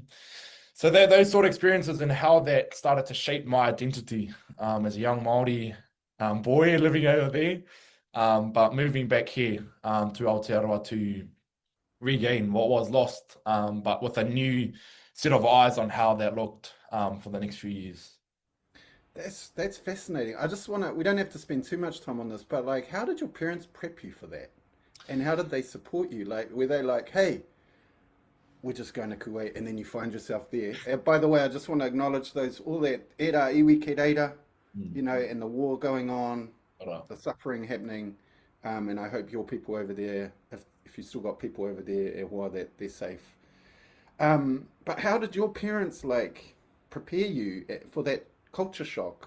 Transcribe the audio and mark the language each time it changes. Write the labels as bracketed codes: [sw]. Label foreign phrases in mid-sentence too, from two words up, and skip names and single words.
[en] So those sort of experiences and how that started to shape my identity as a young Māori boy living over there, but moving back here to Aotearoa to regain what was lost, but with a new set of eyes on how that looked for the next few years. That's fascinating. I just want to, we don't have to spend too much time on this, but like, how did your parents prep you for that? And how did they support you? Like, were they like, hey, we're just going to Kuwait, and then you find yourself there? By the way, I just want to acknowledge those, all that era, [mi] iwi ke reira, Mm. [en] and the war going on, Ora. the suffering happening. And I hope your people over there, if you still got people over there, that they're safe. But how did your parents like prepare you for that culture shock?